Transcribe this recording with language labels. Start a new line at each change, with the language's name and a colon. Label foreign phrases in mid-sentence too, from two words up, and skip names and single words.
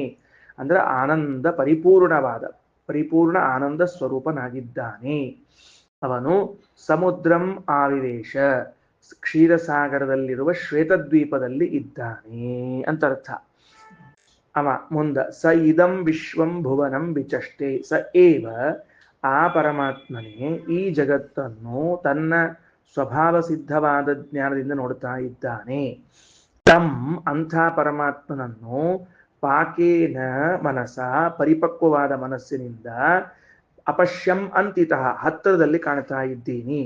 Kannada: ಅಂದ್ರೆ ಆನಂದ ಪರಿಪೂರ್ಣ ಆನಂದ ಸ್ವರೂಪನಾಗಿದ್ದಾನೆ.
Sanskrit: ಅವನು ಸಮುದ್ರಂ ಆವಿವೇಶ.
Kannada: ಕ್ಷೀರಸಾಗರದಲ್ಲಿರುವ ಶ್ವೇತದ್ವೀಪದಲ್ಲಿ ಇದ್ದಾನೆ ಅಂತ ಅರ್ಥ. ಅವ ಮುಂದ
Sanskrit: ಸ ಇದಂ ವಿಶ್ವಂ ಭುವನಂ ವಿಚಷ್ಟೆ. ಸ ಏವ
Kannada: ಆ ಪರಮಾತ್ಮನೇ ಈ ಜಗತ್ತನ್ನು ತನ್ನ ಸ್ವಭಾವ ಸಿದ್ಧವಾದ ಜ್ಞಾನದಿಂದ ನೋಡ್ತಾ ಇದ್ದಾನೆ. ತಂ ಅಂಥ ಪರಮಾತ್ಮನನ್ನು
Sanskrit: ಪಾಕೇನ ಮನಸ
Kannada: ಪರಿಪಕ್ವವಾದ ಮನಸ್ಸಿನಿಂದ
Sanskrit: ಅಪಶ್ಯಂ ಅಂತಿತಃ
Kannada: ಹತ್ತಿರದಲ್ಲಿ ಕಾಣ್ತಾ ಇದ್ದೀನಿ.